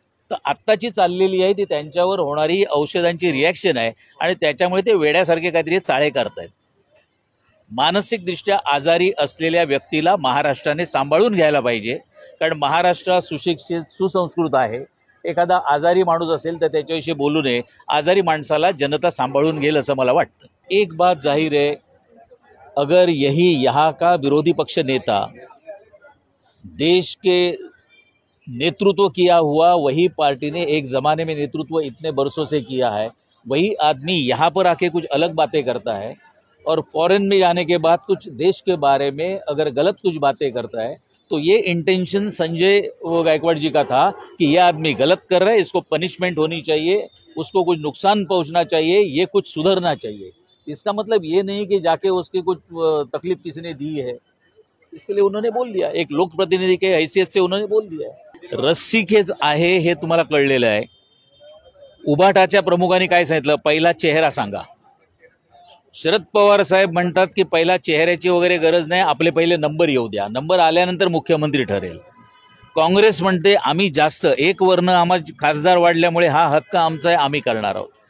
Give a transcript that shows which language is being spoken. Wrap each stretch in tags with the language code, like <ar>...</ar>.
<mr>तर आत्ताची चाललेली आहे ती त्यांच्यावर होणारी औषधांची रिॲक्शन आहे आणि त्याच्यामुळे ते वेड्यासारखे काहीतरी चाळे करतायत. मानसिकदृष्ट्या आजारी असलेल्या व्यक्तीला महाराष्ट्राने सांभाळून घ्यायला पाहिजे, कारण महाराष्ट्र सुशिक्षित सुसंस्कृत आहे. एखादा आजारी माणूस असेल तर त्याच्याविषयी बोलू नये. आजारी माणसाला जनता सांभाळून घेईल असं मला वाटतं.</mr> <hi>एक बात जाहीर है, अगर यही यहाँ का विरोधी पक्ष नेता देश के नेतृत्व किया हुआ, वही पार्टी ने एक ज़माने में नेतृत्व इतने बरसों से किया है, वही आदमी यहाँ पर आके कुछ अलग बातें करता है और फॉरेन में जाने के बाद कुछ देश के बारे में अगर गलत कुछ बातें करता है, तो ये इंटेंशन संजय गायकवाड़ जी का था कि ये आदमी गलत कर रहा है, इसको पनिशमेंट होनी चाहिए, उसको कुछ नुकसान पहुंचना चाहिए, ये कुछ सुधरना चाहिए. इसका मतलब ये नहीं कि जाके उसकी कुछ तकलीफ किसी ने दी है. इसके लिए उन्होंने बोल दिया, एक लोकप्रतिनिधी के हैसियत से उन्होंने बोल दिया.</hi> <mr>रस्सीखेच आहे हे तुम्हाला कळलेलं आहे. उभाटाच्या प्रमुखांनी काय सांगितलं, पहिला चेहरा सांगा. शरद पवार साहेब म्हणतात की पहिला चेहऱ्याची वगैरे गरज नाही, आपले पहिले नंबर येऊ द्या, नंबर आल्यानंतर मुख्यमंत्री ठरेल. काँग्रेस म्हणते आम्ही जास्त 1 वर्ण आम्हाला खासदार वाढल्यामुळे हा हक्क आमचा आहे, आम्ही करणार आहोत.</mr>